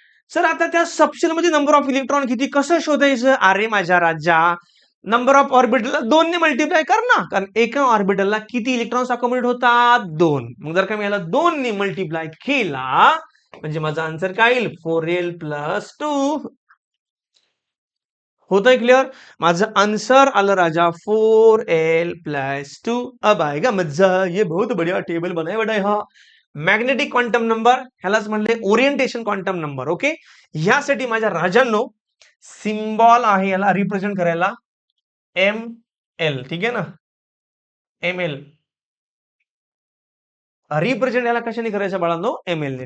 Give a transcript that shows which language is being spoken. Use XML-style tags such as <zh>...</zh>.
<mr>Sir आता त्या subshell मध्ये नंबर ऑफ इलेक्ट्रॉन किती, कसं शोधायचं, अरे माझ्या राजा, नंबर ऑफ ऑर्बिटल 2 ने मल्टिप्लाय कर ना, कारण एका ऑर्बिटलला किती इलेक्ट्रॉन्स अकोमोडेट होतात, 2. मग जर का मी याला 2 ने मल्टिप्लाय केला म्हणजे माझा आन्सर काय येईल, 4l प्लस 2. होतंय क्लिअर. माझं आन्सर आलं राजा 4l प्लस 2.</mr> <hi>अब आएगा मजा, ये बहुत बढ़िया टेबल बनाया बेटा.</hi> <mr>हा मॅग्नेटिक क्वांटम नंबर, ह्यालाच म्हणले ओरिएंटेशन क्वांटम नंबर. ओके, ह्यासाठी माझ्या राजांनो सिम्बॉल आहे याला रिप्रेझेंट करायला ml. ठीक आहे ना, ml रिप्रेझेंट याला कशाने करायचं बाळांनो, ml ने.</mr>